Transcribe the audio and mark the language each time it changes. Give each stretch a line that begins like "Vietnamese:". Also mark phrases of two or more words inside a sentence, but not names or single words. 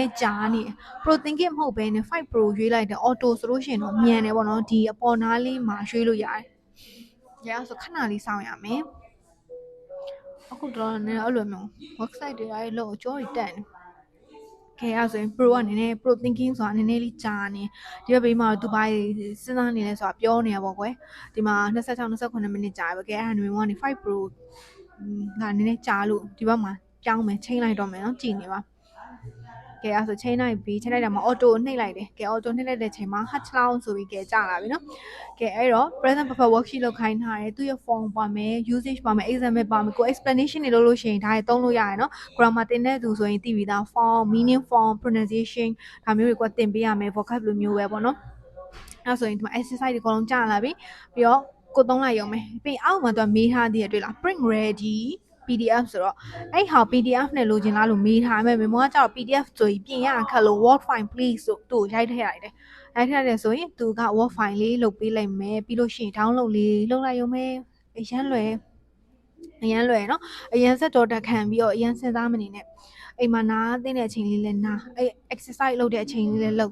Burmese: ည်းကြာနေ
English: pro thinking
Burmese: မဟုတ်ဘဲနဲ့5 pro ရွေးလိုက်တယ် auto ဆိုလို့ရှိရင်တော့မြန်တယ်ပေါ့နော်ဒီအပေါ်နားလေးမှာရွေးလို့ရတယ်ရအောင်ဆိုခဏလေးစောင့်ရမယ်အခုတော့နည်းအဲ့လိုမျိုး website တွေအဲ့လိုကြော်တက်နေခဲအဲ့ဆိုရင် pro ကနည်းနည်း
English: pro thinking
Burmese: ဆိုတာနည်းနည်းလေးကြာနေဒီဘက်ဘေးမှာသူဘာစဉ်းစားနေလဲဆိုတာပြောနေရပေါ့ကွယ်ဒီမှာ26 28မိနစ်ကြာပဲကဲအဲ့ဒါမျိုးကနေ5 pro ကနည်းနည်းကြာလို့ဒီဘက်မှာ ပြောင်းမယ်ချိန်လိုက်တော့မယ်နော်ကြည်နေပါကဲအဲ့ဆိုချိန်လိုက်ပြီးချိန်လိုက်တာမှာ auto နှိပ်လိုက်တယ်ကဲ auto နှိပ်လိုက်တဲ့ချိန်မှာ
English: hatch down
Burmese: ဆိုပြီးကဲကြာလာပြီနော်ကဲအဲ့တော့
English: present perfect worksheet
Burmese: လောက်ခိုင်းထားတယ်သူရဲ့ form ပါမယ် usage ပါမယ် example ပါမယ်ကို explanation တွေလုပ်လို့ရှိရင်ဒါတွေသုံးလို့ရတယ်နော် grammar သင်တဲ့သူဆိုရင်သိပြီးသား
English: form meaning form pronunciation
Burmese: ဒါမျိုးတွေကသင်ပေးရမယ် vocab လိုမျိုးပဲ ပေါ့နော်အဲ့ဆိုရင်ဒီမှာ exercise တွေအကုန်လုံးကြာလာပြီပြီးတော့ကိုသုံးလိုက်ရုံပဲပြီးအောက်မှာသူကမေးထားသေးတယ်တွေ့လား
English: print ready PDF
Burmese: ဆိုတော့အဲ့ဟာ PDF နဲ့လိုချင်လားလို့မေးထားမယ်မေမောကကျတော့ PDF ဆိုရင်ပြင်ရခက်လို့
English: Word file please
Burmese: ဆိုသူ့ကိုရိုက်ထည့်လိုက်တယ်ရိုက်ထည့်တယ်ဆိုရင်သူက
English: Word file
Burmese: လေးလုပ်ပေးလိုက်မယ်ပြီးလို့ရှိရင် download လေးလုပ်လိုက်ရုံပဲအရန်လွယ်နော်အရန်ဆက်တော့တက်ခံပြီးတော့အရန်စဉ်းစားမနေနဲ့အိမ်မှာနားသိတဲ့အချိန်လေးလဲနားအဲ့ exercise လုပ်တဲ့အချိန်လေးလဲလုပ်